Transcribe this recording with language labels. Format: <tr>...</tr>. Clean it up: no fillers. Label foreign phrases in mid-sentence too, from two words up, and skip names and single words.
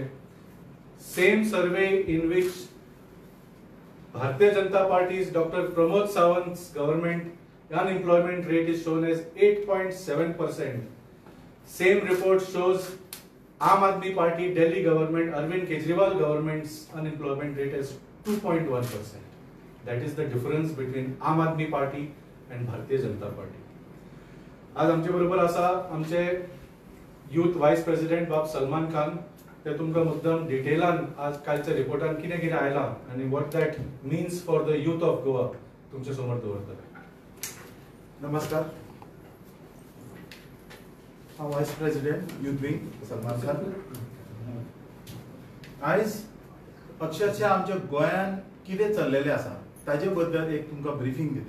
<en>Same survey in which Bharatiya Janata Party's Doctor Pramod Sawant government unemployment rate is shown as 8.7%. Same report shows Aam Aadmi Party Delhi government Arvind Kejriwal government's unemployment rate is 2.1%. That is the difference between आम आदमी पार्टी and भारतीय जनता पार्टी.</en> <kok>आज आमचे बरोबर आसा आमचे</kok> <en>youth vice president</en> <kok>बाब सलमान खान. ते तुमकां मुद्दम डिटेलान आज कालच्या रिपोर्टान कितें कितें आयला आणि</kok> <en>what that means for the youth of Goa</en> <kok>तुमच्या समोर दवरतले. नमस्कार, हांव</kok> <en>vice president youth wing</en> <kok>सलमान खान. आयज अक्षरशः आमच्या गोंयान कितें चल्लेलें आसा ताजे बद्दल एक तुमकां ब्रीफिंग दिता.</kok>